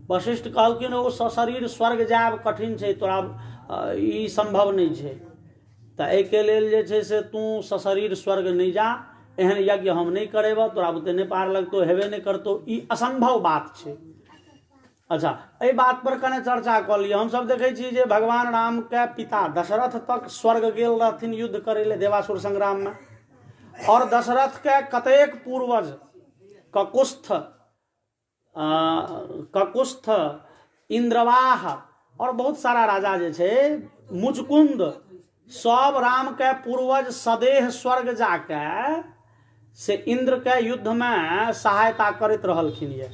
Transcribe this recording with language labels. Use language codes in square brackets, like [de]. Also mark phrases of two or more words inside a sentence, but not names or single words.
[mai] वशिष्ठ कहलखिन ओ सशरीर स्वर्ग जायब कठिन छै, तोरा ई संभव नहीं छै। तऽ एहिके लेल जे छै से तू सशरीर स्वर्ग नहीं जा, एहन यज्ञ हम नहीं करेबऽ, तोरा बुते नहीं पार लगतौ, हेबे नहीं करतौ, ई असंभव बात छै। अच्छा, एहि बात पर कने चर्चा कऽ लिअ। हम सब देखै छी जे भगवान राम के पिता दशरथ तक स्वर्ग गेल रहथिन युद्ध करे ले देवासुर संग्राम में, और दशरथ के कतेक पूर्वज ककुस्थ, इंद्रवाह और बहुत सारा राजा जे छै, मुचकुंद, सब राम के पूर्वज सदेह स्वर्ग जाके से इंद्र के युद्ध में सहायता करैत रहलखिन ये।